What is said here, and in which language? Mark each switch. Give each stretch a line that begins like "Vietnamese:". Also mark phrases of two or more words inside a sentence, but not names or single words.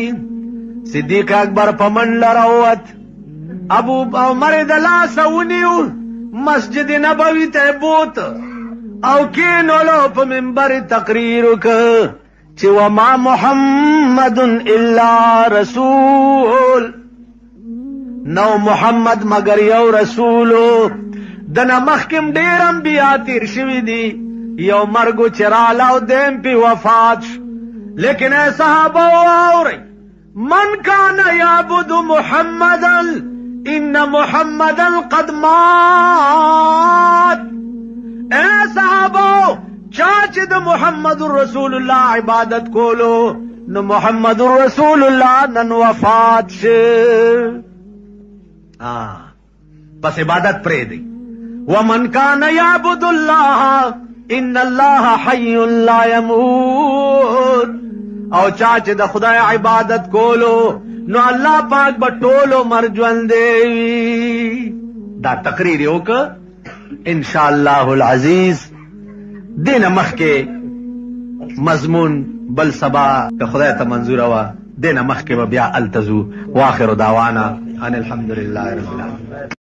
Pashto: صدیق اکبر په منډه راووت ابو عمر د لاسه ونیو مسجد نبوي ته بوت او کینولو په منبر تقریر وکړ چې
Arabic: وما محمد الا رسول
Pashto: نو محمد مگر یو رسولو. دنه مخکم ډېر انبیا تیر شوي دي یو مرګو چې راله او دیم پې وفات شو. لیکن ای صحابه واورئ
Arabic: من کان یعبد محمدا ان محمدا قد مات.
Pashto: اے صحابو چا چې د محمد رسول الله عبادت کولو نو محمد رسول الله نن وفات شه. پس عبادت پرې دی.
Arabic: ومن کان یعبد الله ان الله حی لا يموت.
Pashto: او چا چې د خدای عبادت کولو نو الله پاک به ټول عمر ژوندی وي. دا تقریر یې وکړه
Arabic: ان شاء الله العزیز.
Pashto: دینه مخکې مضمون بل سبا که خدای ته منظوره وه دینه مخکې به بیا الته ځو.
Arabic: واخر دعوانا ان الحمد لله رب العالمین.